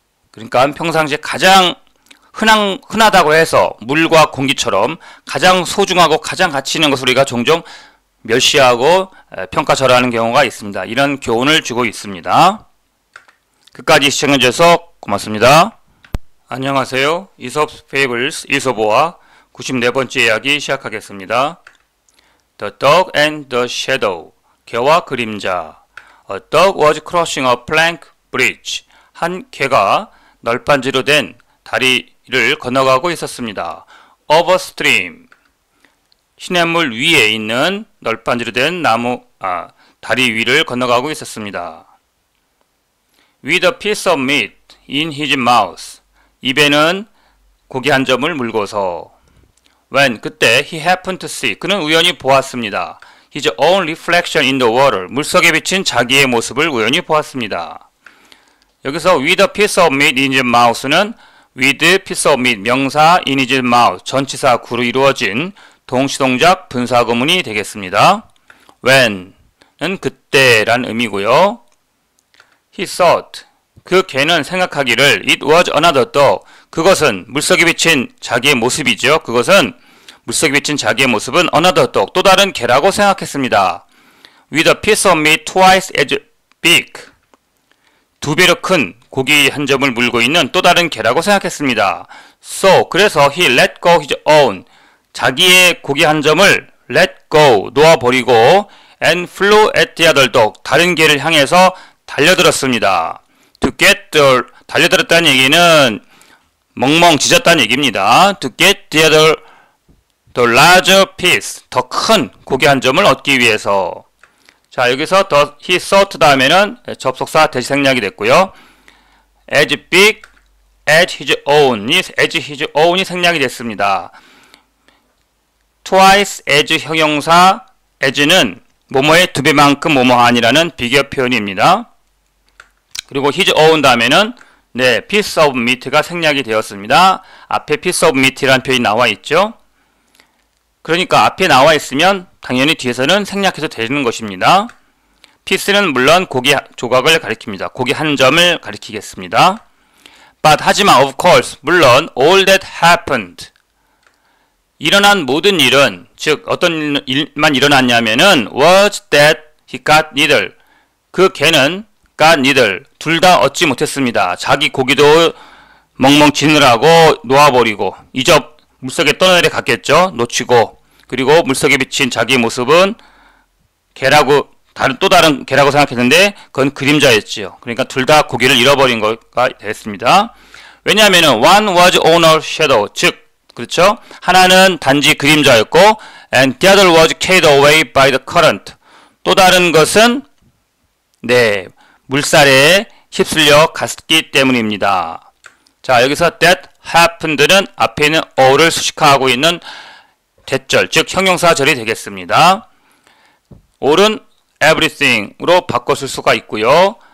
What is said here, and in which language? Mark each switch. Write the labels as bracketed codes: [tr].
[ko] 그러니까 평상시에 가장 흔하다고 해서 물과 공기처럼 가장 소중하고 가장 가치 있는 것을 우리가 종종 멸시하고 평가절하하는 경우가 있습니다. 이런 교훈을 주고 있습니다. 끝까지 시청해주셔서 고맙습니다. 안녕하세요. 이솝 페이블스 이솝어와 94번째 이야기 시작하겠습니다. [en] The Dog and the Shadow. [ko] 개와 그림자. [en] A dog was crossing a plank bridge. [ko] 한 개가 널빤지로 된 다리를 건너가고 있었습니다. [en] Over stream. [ko] 시냇물 위에 있는 널빤지로 된 다리 위를 건너가고 있었습니다. [en] With a piece of meat in his mouth. [ko] 입에는 고기 한 점을 물고서. [en] When [ko] 그때 [en] he happened to see. [ko] 그는 우연히 보았습니다. [en] His own reflection in the water. [ko] 물속에 비친 자기의 모습을 우연히 보았습니다. 여기서 [en] with a piece of meat in his mouth [ko] 는 with piece of meat 명사 in his mouth 전치사 구로 이루어진 동시동작 분사구문이 되겠습니다. When은 그때란 의미고요. [en] He thought. [ko] 그 개는 생각하기를 [en] it was another dog. [ko] 그것은 물속에 비친 자기의 모습이죠. 그것은 물속에 비친 자기의 모습은 another dog. 또 다른 개라고 생각했습니다. [en] With a piece of meat twice as big. [ko] 두 배로 큰 고기 한 점을 물고 있는 또 다른 개라고 생각했습니다. [en] So [ko] 그래서 [en] he let go his own. [ko] 자기의 고기 한 점을 [en] let go 놓아버리고 and flew at the other dog. [ko] 다른 개를 향해서 달려들었습니다. [en] To get the [ko] 달려들었다는 얘기는 멍멍 짖었다는 얘기입니다. [en] To get the larger piece. [ko] 더 큰 고기 한 점을 얻기 위해서. 자, 여기서 he thought 다음에는 접속사 대시 생략이 됐고요. as big as his own이 생략이 됐습니다. twice as 형용사 as는 뭐뭐의 두 배만큼 뭐뭐하니라는 비교 표현입니다. 그리고 his own 다음에는 piece of meat가 생략이 되었습니다. 앞에 piece of meat라는 표현이 나와 있죠. 그러니까 앞에 나와 있으면 당연히 뒤에서는 생략해도 되는 것입니다. piece는 물론 고기 조각을 가리킵니다. 고기 한 점을 가리키겠습니다. [en] But [ko] 하지만 of course 물론 [en] all that happened [ko] 일어난 모든 일은, 즉 어떤 일만 일어났냐면은 [en] was that he got neither. [ko] 그 개는 got neither. 둘 다 얻지 못했습니다. 자기 고기도 멍멍 지느라고 놓아버리고 물속에 떠내려 갔겠죠. 놓치고. 그리고 물속에 비친 자기 모습은 개라고, 또 다른 개라고 생각했는데 그건 그림자였지요. 그러니까 둘 다 고기를 잃어버린 거가 됐습니다. 왜냐하면은 [en] one was owner shadow, [ko] 즉 그렇죠? 하나는 단지 그림자였고 [en] and the other was carried away by the current. [ko] 또 다른 것은 물살에 휩쓸려 갔기 때문입니다. 자, 여기서 that happened는 앞에 있는 all을 수식하고 있는 대절, 즉 형용사절이 되겠습니다. all은 everything으로 바꿨을 수가 있고요.